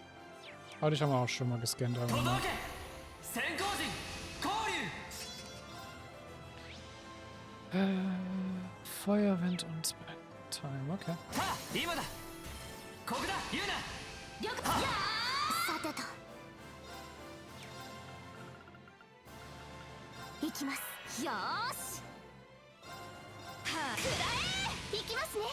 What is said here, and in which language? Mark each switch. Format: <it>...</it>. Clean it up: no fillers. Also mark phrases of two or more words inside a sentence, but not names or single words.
<de>Aber dich haben wir auch schon mal gescannt. Aber mal. Feuer, Wind und Time, okay.</de> <ja>さてと行きます。よーし。はあ、くらえ。行きますね。</ja>